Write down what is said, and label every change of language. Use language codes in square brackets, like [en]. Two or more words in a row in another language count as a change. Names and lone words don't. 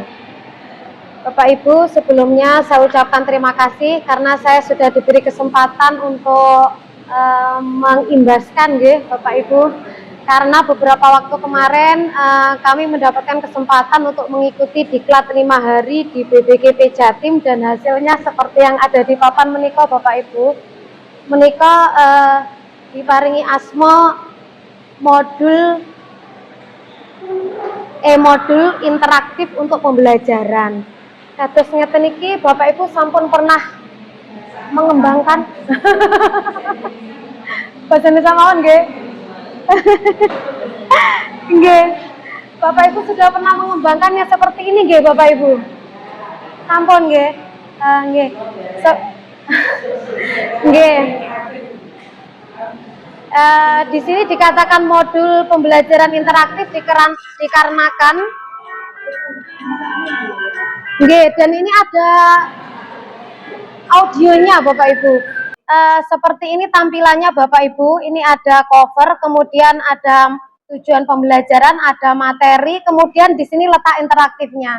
[id] Bapak Ibu, sebelumnya saya ucapkan terima kasih karena saya sudah diberi kesempatan untuk mengimbaskan Bapak Ibu, karena beberapa waktu kemarin kami mendapatkan kesempatan untuk mengikuti diklat 5 hari di BBGP Jatim, dan hasilnya seperti yang ada di papan menika Bapak Ibu. [jv] Menika diparingi asma [id] modul modul interaktif untuk pembelajaran. [jv] Kados ngeten iki Bapak Ibu sampun [id] pernah mengembangkan [jv] bahasa Indonesia mawon nggih. Nggih. [id] Bapak Ibu sudah pernah mengembangkannya seperti ini nggih Bapak Ibu? [jv] Sampun nggih. Nggih. Nggih. [id] Di sini dikatakan modul pembelajaran interaktif dikarenakan nggih, dan ini ada audionya Bapak Ibu. Seperti ini tampilannya Bapak Ibu. Ini ada cover, kemudian ada tujuan pembelajaran, ada materi, kemudian di sini letak interaktifnya.